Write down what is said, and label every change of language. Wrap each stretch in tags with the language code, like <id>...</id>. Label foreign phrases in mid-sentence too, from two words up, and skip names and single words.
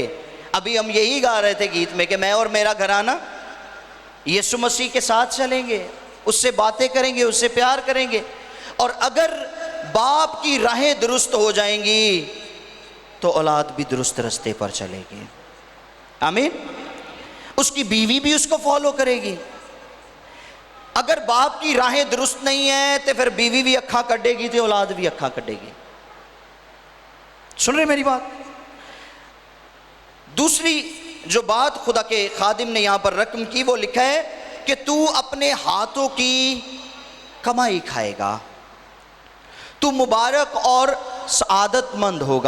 <ur>ابھی ہم یہی گا رہے تھے گیت میں کہ میں اور میرا گھرانہ یسوع مسیح کے ساتھ چلیں گے، اس سے باتیں کریں گے، اس سے پیار کریں گے، اور اگر باپ کی راہیں درست ہو جائیں گی تو اولاد بھی درست رستے پر چلے گی۔ آمین۔ اس کی بیوی بھی اس کو فالو کرے گی۔ اگر باپ کی راہیں درست نہیں ہیں تو پھر بیوی بھی</ur> <pa>اکھاں کڈے</pa> <ur>گی تو اولاد بھی</ur> <pa>اکھاں کڈے</pa> <ur>گی۔ سن رہے میری بات؟ دوسری جو بات خدا کے خادم نے یہاں پر رقم کی وہ لکھا ہے کہ تو اپنے ہاتھوں کی کمائی کھائے گا، تو مبارک اور سعادت مند ہوگا۔</ur>